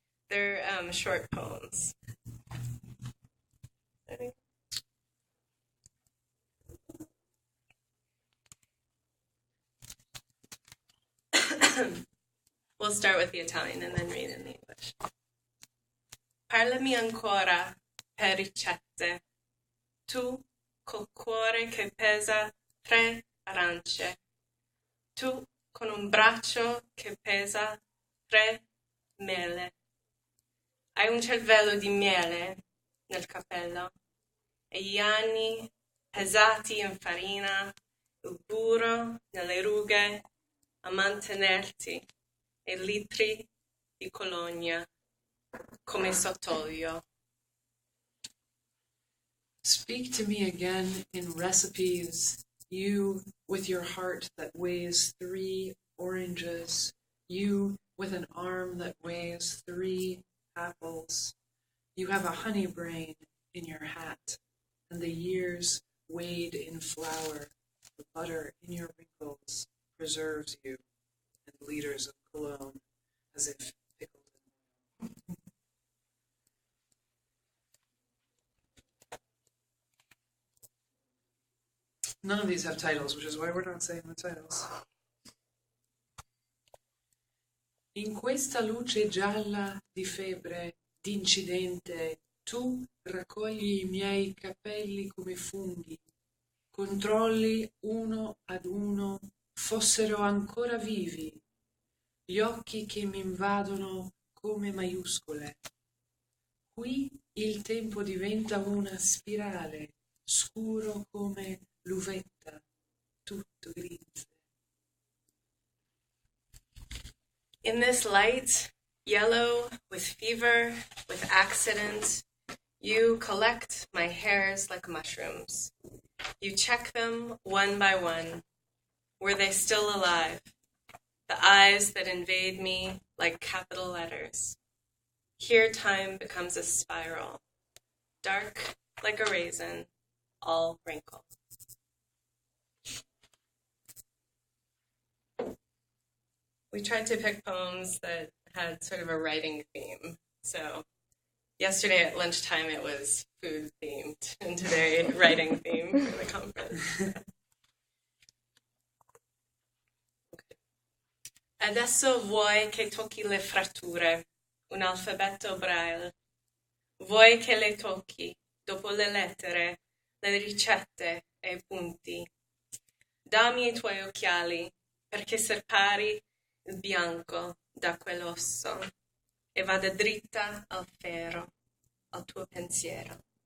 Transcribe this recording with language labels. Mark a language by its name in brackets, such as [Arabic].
[English] They're short poems. We'll start with the Italian and then read in the English. [Italian] Parlami ancora per ricette, tu col cuore che pesa 3 arance, tu con un braccio che pesa 3 mele. Hai un cervello di miele nel cappello e gli anni pesati in farina, il burro nelle rughe a mantenerti e litri di colonia come sott'olio. [English] Speak to me again in recipes, you with your heart that weighs 3 oranges, you with an arm that weighs 3 apples. You have a honey brain in your hat, and the years weighed in flour, the butter in your wrinkles preserves you, and liters of cologne as if pickled in oil. None of these have titles, which is why we're not saying the titles. [Italian] In questa luce gialla di febbre, d'incidente, tu raccogli i miei capelli come funghi, controlli uno ad uno, fossero ancora vivi, gli occhi che mi invadono come maiuscole. Qui il tempo diventa una spirale, scuro come l'uvetta, tutto grise. [English] In this light, yellow, with fever, with accident, you collect my hairs like mushrooms. You check them one by one. Were they still alive? The eyes that invade me like capital letters. Here time becomes a spiral, dark like a raisin, all wrinkle. We tried to pick poems that had sort of a writing theme. So yesterday at lunchtime it was food themed, and today writing themed for the conference. [Italian] Adesso vuoi che tocchi le fratture, un alfabeto braille. Vuoi che le tocchi, dopo le lettere, le ricette e i punti. Dammi i tuoi occhiali, perché separi il bianco da quell'osso e vada dritta al ferro, al tuo pensiero.